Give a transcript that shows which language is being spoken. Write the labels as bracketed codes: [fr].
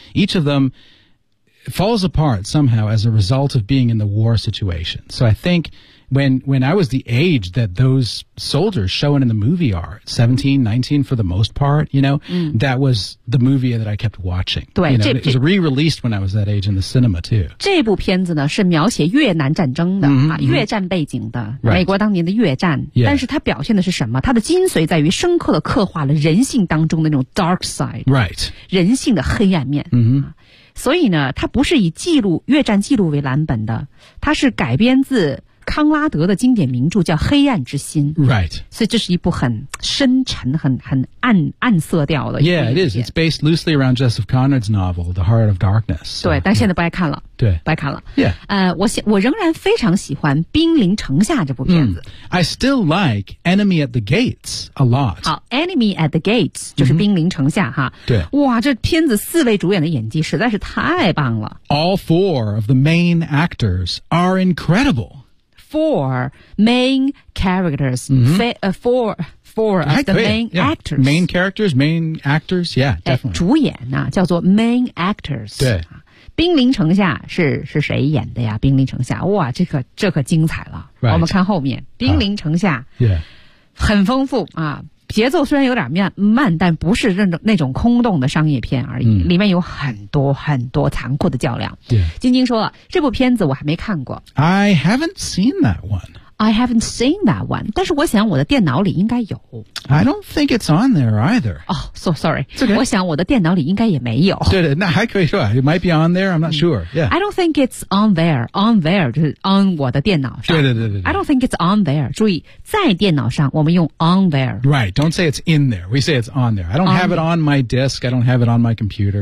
[en] Each of them falls apart somehow as a result of being in the war situation. So I think when I was the age that those soldiers showing in the movie are, 17, 19 for the most part, you know,、 [zh] 嗯、 [en] that was the movie that I kept watching. [zh] 对 [en] you know, it was re-released when I was that age in the cinema too. [zh] 这部片子呢是描写越南战争的、 mm-hmm. 啊、越战背景的、 [en] right. [zh] 美国当年的越战、 [en] yeah. [zh] 但是它表现的是什么它的精髓在于深刻的刻画了人性当中的那种 dark side、 [en] right. [zh] 人性的黑暗面、 mm-hmm. 啊所以呢它不是以记录越战记录为蓝本的它是改编自康拉德的经典名著叫黑暗之心 [en] Right [zh] 所以这是一部很深沉很 暗色调的 [en] Yeah it is It's based loosely around Joseph Conrad's novel The Heart of Darkness [zh] 对但现在不爱看了对不爱看了 [en] Yeah、 [zh] 我仍然非常喜欢兵临城下这部片子、mm. [en] I still like Enemy at the Gates a lot [zh] 好 Enemy at the Gates 就是兵临城下哈、 mm-hmm. 哇这片子四位主演的演技实在是太棒了 [en] All four of the main actors are incredible Four main characters,、 mm-hmm. four of the main、 yeah. actors. Main characters, main actors, yeah, definitely. [zh] 主演呢、啊、叫做 main actors. 对。兵临城下是谁演的呀兵临城下。哇这可精彩了。 [en] Right. [zh] 我们看后面。兵临城下、 [en] yeah. [zh] 很丰富啊。节奏虽然有点慢但不是那种空洞的商业片而已、嗯、里面有很多很多残酷的较量、 [en] yeah. [zh] 晶晶说了这部片子我还没看过 [en] I haven't seen that one [zh] 但是我想我的电脑里应该有 [en] I don't think it's on there either Oh, so sorry、 it's、okay [zh] 我想我的电脑里应该也没有对对那还可以说 [en] It might be on there, I'm not sure、yeah. I don't think it's on there On there 就是 on 我的电脑上 [zh] 对对对 对, 对 [en] I don't think it's on there [zh] 注意在电脑上我们用 [en] on there Right, don't say it's in there We say it's on there I don't have it on my disk I don't have it on my computer